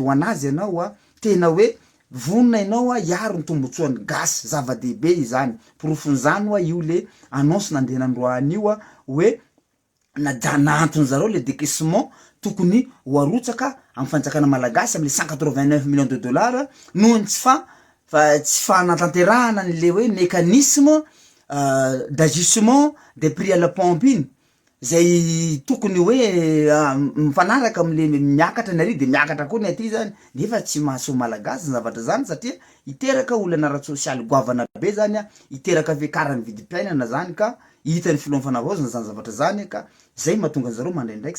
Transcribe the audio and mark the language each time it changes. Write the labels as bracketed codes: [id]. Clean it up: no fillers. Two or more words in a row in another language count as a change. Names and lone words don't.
[mg] ho anazy ianao tena hoe vonona ianao hiaro ny tombotsoany gasy zava-dehibe izany porofon'izany io le annonce nandeha nandroany io hoe naantony zareo le décaissement tokony ho arotsaka amin'ny fanjakana malagasy am'le 189 [fr] millions de dollars [mg] nohony tsy fanatanterahana an'le hoe [fr] mécanisme d'ajustement des prix à la pompe [mg] iny zay tokony hoe mifanaraka am'le miakatra ny ary de miakatra koa ny aty zany nefa tsy mahasoa malagasy ny zavatra zany satria iteraka olana ara-tsosialy goavana be zany iteraka fiakarany vidim-piainana zany ka hitany filohan'ny fanavaozana zany zavatra zany ka zay mahatonga zareo mandraindraiky